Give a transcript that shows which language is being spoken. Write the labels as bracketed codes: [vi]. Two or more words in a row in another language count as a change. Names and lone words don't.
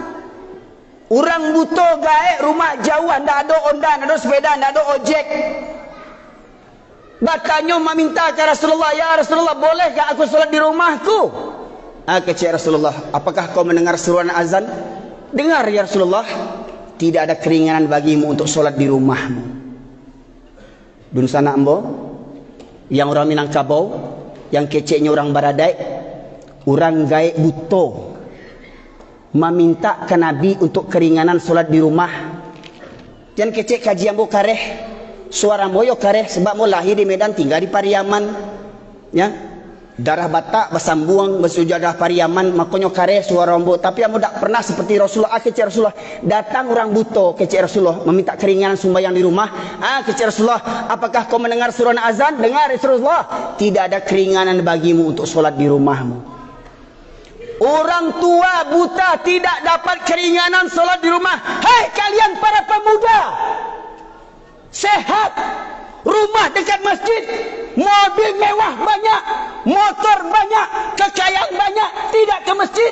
[min] Orang butuh gaek rumah jauh, ndak ada onda, ndak ada sepeda, ndak ada ojek. [id] Batanya meminta ke Rasulullah, ya Rasulullah, bolehkah aku solat di rumahku? Kata Rasulullah, apakah kau mendengar seruan azan? Dengar ya Rasulullah. Tidak ada keringanan bagimu untuk solat di rumahmu. Dun sana ambo, yang orang Minangkabau, yang keceknya orang Baradai, [min] orang gaek buto [id] meminta ke Nabi untuk keringanan solat di rumah. [min] Jangan kecek kajian bo kareh, suara moyo kareh sebab mo lahir di Medan, tinggal di Pariaman, ya, darah Batak bersambung bersujadah Pariaman, makanya kareh suara mo. [id] Tapi kamu tak pernah seperti Rasulullah. Kecek Rasulullah datang orang buto, kecek Rasulullah meminta keringanan sembahyang di rumah. Kecek Rasulullah, apakah kau mendengar suara azan? Dengar Rasulullah, tidak ada keringanan bagimu untuk solat di rumahmu. Orang tua buta tidak dapat keringanan solat di rumah. Hei kalian para pemuda, sehat, rumah dekat masjid, mobil mewah banyak, motor banyak, kekayaan banyak, tidak ke masjid.